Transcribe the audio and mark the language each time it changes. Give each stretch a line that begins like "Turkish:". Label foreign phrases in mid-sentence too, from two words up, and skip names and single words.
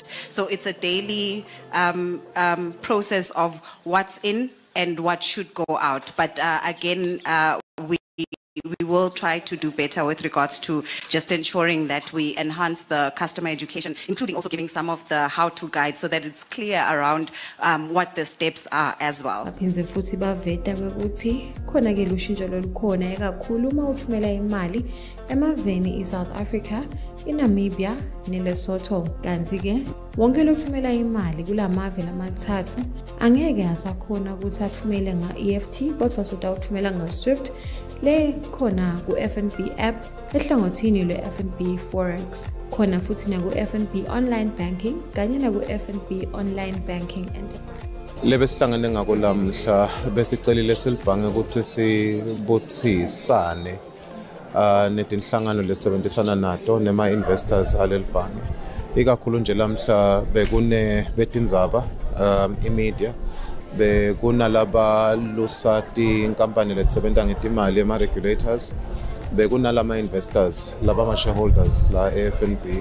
English: So it's a daily process of what's in and what should go out. But again, we will try to do better with regards to just ensuring that we enhance the customer education, including also giving some of the how-to guides so that it's clear around what the steps are as well.
Swati: Baphindze futhi baveta ukuthi khona ke lushintsho lolukhona kakhulu uma uthumela imali emaveni eSouth Africa, eNamibia neLesotho. Kanti ke wonke lothumela imali kulamave lamathathu angeke asakhona ukuthi athumele nga-EFT kodwa sotawuthumela nga-Swift le khona ku-FNB app ehlangothini lwe-FNB Forex, khona futhi naku-FNB online banking kanye naku-FNB online banking enterprise. Lebe sihlangene ngako lamhla besicelile silibhange ukuthi sibuthisane netinhlangano lesebenzisana nato nema investors aleli bhange. Ikakhulu nje lamhla bekune betindzaba imedia, bekunalaba lusati inkampani letisebenta ngetimali ema regulators, bekunalama investors laba ma shareholders la FNB.